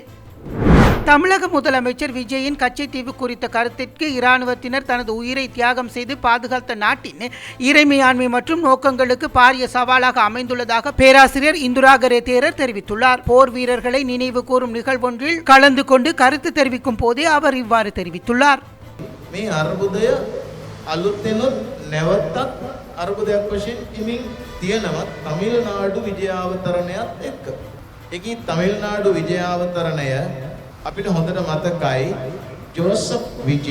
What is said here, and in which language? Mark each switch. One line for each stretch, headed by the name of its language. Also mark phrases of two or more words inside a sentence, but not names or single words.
Tamil: தமிழக முதலமைச்சர் விஜயின் கச்சைத்தீவு குறித்த கருத்திற்கு இராணுவத்தினர் தனது உயிரை தியாகம் செய்து பாதுகாத்த நாட்டின் இறைமையாண்மை மற்றும் நோக்கங்களுக்கு பாரிய சவாலாக அமைந்துள்ளதாக பேராசிரியர் இந்துராகரே தேரர் தெரிவித்துள்ளார். போர் வீரர்களை நினைவு கூறும் நிகழ்வொன்றில் கலந்து கொண்டு கருத்து தெரிவிக்கும் போதே அவர் இவ்வாறு தெரிவித்துள்ளார்.
Sinhala: මේ අර්බුදය අලුතෙනුත් නැවතත් අර්බුදයක් වශයෙන් ඉමින් තියෙනවා තමිල්නාඩු විජයාවතරණයත් එක්ක. ඒකී තමිල්නාඩු විජයාවතරණය අපිට හොඳට මතකයි ජෝසප් විජේ.